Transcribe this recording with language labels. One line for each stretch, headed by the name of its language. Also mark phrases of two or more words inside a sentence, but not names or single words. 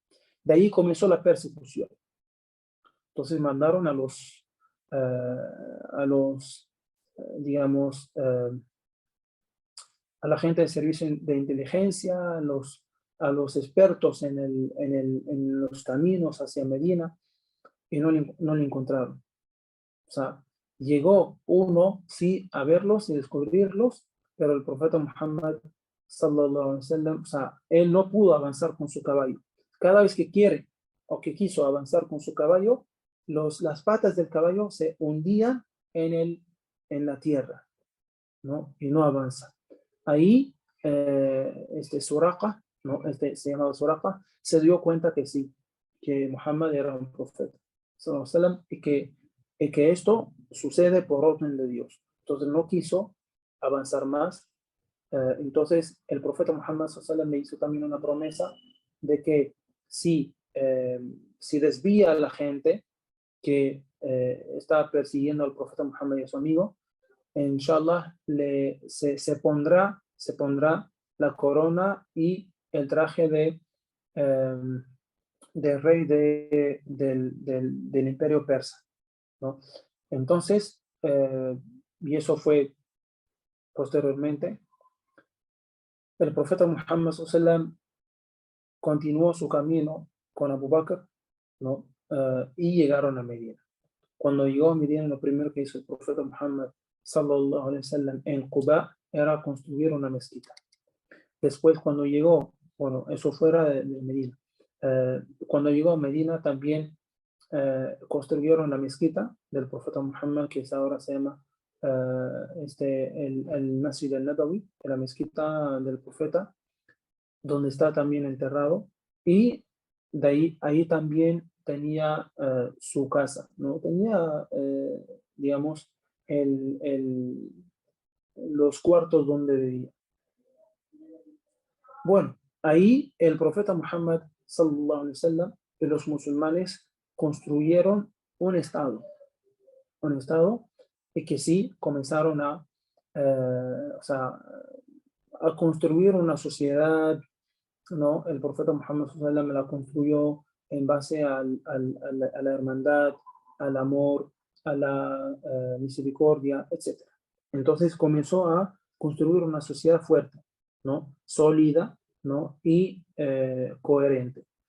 Spanish: De ahí comenzó la persecución. Entonces mandaron digamos, a la gente del servicio de inteligencia, a los expertos en los caminos hacia Medina, y no le encontraron. O sea, llegó uno, sí, a verlos y descubrirlos, pero el profeta Muhammad,
Arabic: صلى الله عليه وسلم,
Spanish: o sea, él no pudo avanzar con su caballo. Cada vez que quiere o que quiso avanzar con su caballo, las patas del caballo se hundían en la tierra, ¿no? Y no avanza. Ahí, Suraqa, ¿no? Se llamaba Suraqa, se dio cuenta que sí, que Muhammad era un profeta,
Arabic: صلى الله عليه وسلم,
Spanish: y que esto sucede por orden de Dios. Entonces no quiso avanzar más. Entonces el profeta Muhammad
Arabic: صلى الله عليه وسلم
Spanish: le hizo también una promesa de que si desvía a la gente que está persiguiendo al profeta Muhammad y a su amigo, inshallah se pondrá la corona y el traje del rey del imperio persa, ¿no? Entonces, y eso fue posteriormente, el profeta Muhammad SAW continuó su camino con Abu Bakr, ¿no? Y llegaron a Medina. Cuando llegó a Medina, lo primero que hizo el profeta Muhammad
Arabic: صلى الله عليه وسلم
Spanish: en Quba era construir una mezquita. Después, cuando llegó, bueno, eso fuera de Medina, cuando llegó a Medina también construyeron la mezquita del profeta Muhammad, que ahora se llama el Masjid al-Nabawi, la mezquita del profeta, donde está también enterrado, y ahí también tenía su casa, ¿no? Tenía, digamos, el, el, los cuartos donde vivía. Bueno, ahí el profeta Muhammad
Arabic: صلى الله عليه وسلم
Spanish: y los musulmanes construyeron un estado y que sí comenzaron o sea, a construir una sociedad, ¿no? El profeta Muhammad
Arabic: صلى الله عليه وسلم
Spanish: la construyó en base a la hermandad, al amor, a la misericordia, etc. Entonces comenzó a construir una sociedad fuerte, ¿no? Sólida, ¿no? Y coherente.